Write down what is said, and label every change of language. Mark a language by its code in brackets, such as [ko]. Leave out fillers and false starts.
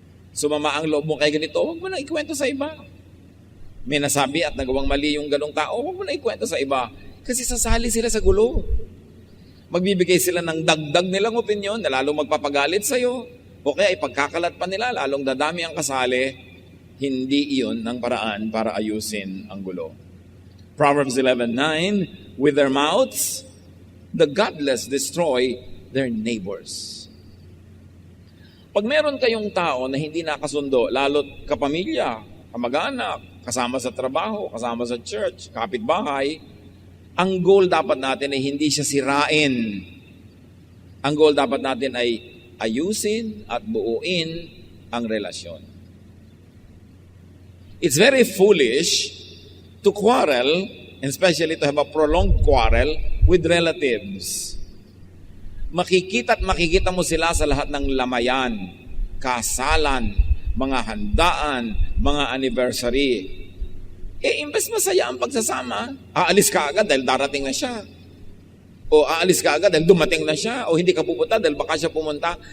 [tl] Sumama ang loob mo kay ganito, huwag mo na ikwento sa iba. May nasabi at nagawang mali yung ganong tao, huwag mo na ikwento sa iba. Kasi sasali sila sa gulo. Magbibigay sila ng dagdag nilang opinyon na lalong magpapagalit sa'yo. O kaya ipagkakalat pa nila, lalong dadami ang kasali. Hindi iyon ang paraan para ayusin ang gulo. [en] Proverbs 11:9, with their mouths, the godless destroy their neighbors. [tl] Pag meron kayong tao na hindi nakasundo, lalo't kapamilya, kamag-anak, kasama sa trabaho, kasama sa church, kapitbahay, ang goal dapat natin ay hindi siya sirain. Ang goal dapat natin ay ayusin at buuin ang relasyon. [en] It's very foolish to quarrel, and especially to have a prolonged quarrel with relatives. [tl] Makikita mo sila sa lahat ng lamayan, kasalan, mga handaan, mga anniversary. Imbes masaya ang pagsasama, aalis ka agad dahil darating na siya. O aalis ka agad dahil dumating na siya. O hindi ka pupunta dahil baka siya pumunta.